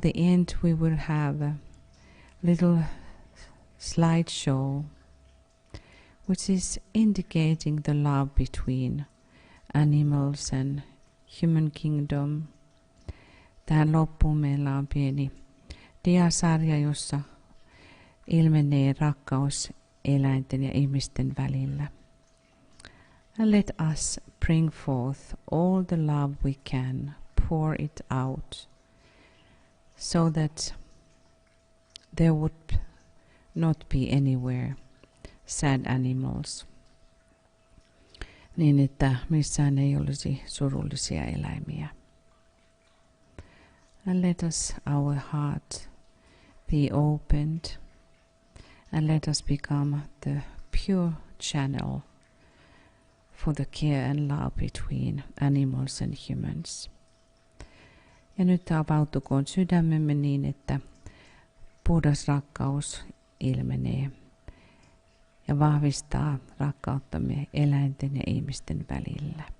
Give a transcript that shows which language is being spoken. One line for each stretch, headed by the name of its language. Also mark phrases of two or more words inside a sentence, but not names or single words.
English: the end we will have a little slideshow which is indicating the love between animals and human kingdom.
Finnish: Tähän loppuun meillä on pieni diasarja, jossa ilmenee rakkaus eläinten ja ihmisten välillä.
English: And let us bring forth all the love we can, pour it out, so that there would not be anywhere sad animals,
Finnish: niin että missään ei olisi surullisia eläimiä.
English: And let us, our heart, be opened, and let us become the pure channel for the care and love between animals and humans.
Finnish: Ja nyt avautukoon sydämemme niin, että puhdas rakkaus ilmenee ja vahvistaa rakkauttamme eläinten ja ihmisten välillä.